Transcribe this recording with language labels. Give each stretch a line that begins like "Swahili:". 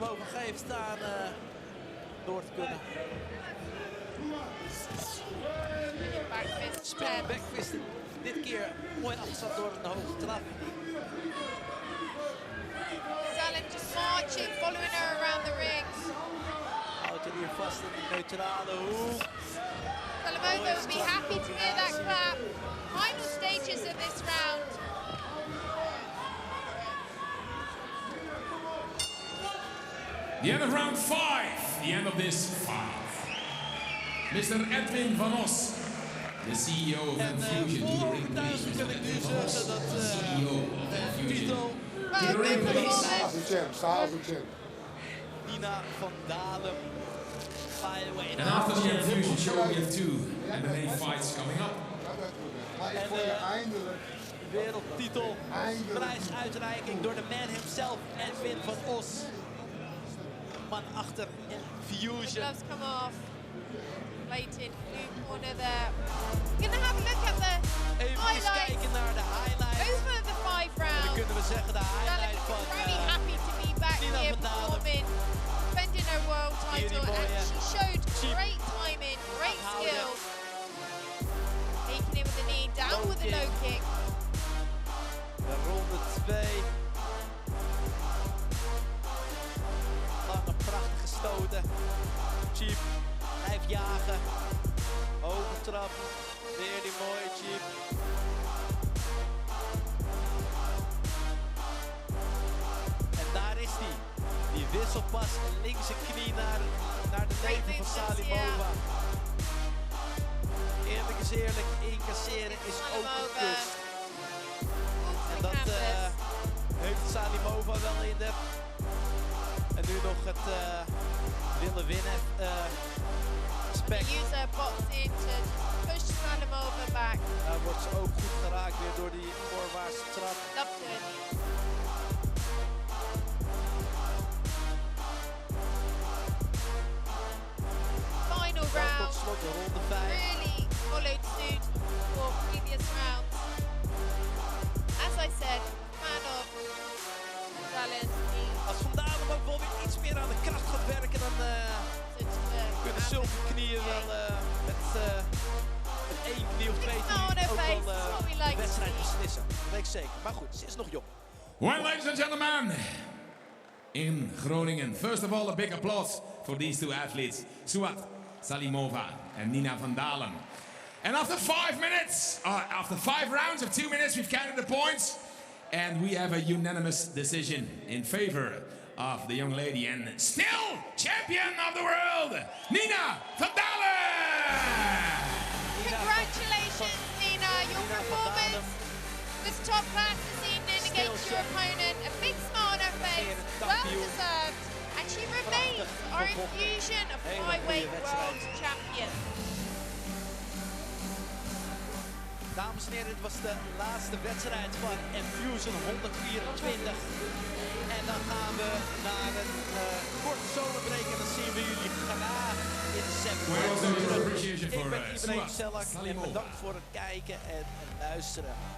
Dutch: blijft staan door te kunnen. Spin backfist. Dit keer mooi afgezet door een hoge trap.
English: Dallin just marching, following her around the ring.
Dutch: Houdt er hier vast in de neutrale hoek.
English: Salamosa would be happy to hear that clap. Final stages of this round. The end of round 5. The end of this fight. Mr. Edwin van Os, the CEO of Infusion.
Dutch: Thuis kan ik nu zeggen dat
English: CEO of Infusion. Nina van Dalen. And after the Infusion show, we have 2 MMA fights coming up.
Dutch: En wereldtitel, prijsuitreiking door de man himself, Edwin van Os. Man achter Infusion.
English: Gloves come off. Blatant blue corner there. We're gonna have a look at the highlights.
Dutch: Kijken naar de highlights.
English: Over the 5 rounds.
Dutch: Dan kunnen we zeggen de highlight van
English: very happy to be back here performing, defending her world title, and she showed great timing, great skill. Taking it with the knee, down with the low kick.
Dutch: De ronde 2. Lange prachtige stoten. Cheap blijft jagen. Hoge trap. Weer die mooie Cheap. En daar is die. Die wisselpas. Linkse knie naar de leven van Salimova. Eerlijk is eerlijk. Incasseren is ook een kust. En dat heeft Salimova wel in de. En nu nog het willen winnen. Spek.
English: Use her boxing to push Salimova back.
Dutch: Daar wordt ze ook goed geraakt weer door die voorwaartse trap.
English: Loved it. Final round.
Dutch: Tot slot de ronde 5.
English: Really followed suit for previous rounds. As I said, fan of Dallin's knee.
Dutch: Als Van Dalen ook wel weer iets meer aan de kracht gaat werken, dan kunnen zulke knieën wel met 1 knie of 2 knie ook wel de wedstrijd beslissen. Dat weet ik zeker. Maar goed, ze is nog jong.
English: Well, ladies and gentlemen, in Groningen, first of all, a big applause for these 2 athletes, Suat Salimova and Nina van Dalen. And after 5 minutes, after 5 rounds of 2 minutes, we've counted the points. And we have a unanimous decision in favor of the young lady and still champion of the world, Nina van Dalen! Congratulations, Nina. Your performance was top class this evening against your opponent. A big smile on her face, well deserved. And she remains our Infusion of flyweight world champion.
Dutch: Dames en heren, dit was de laatste wedstrijd van Infusion 124. En dan gaan we naar een korte zomerbreak en dan zien we jullie graag in september. Ik ben Ibrahim Selak en bedankt voor het kijken en luisteren.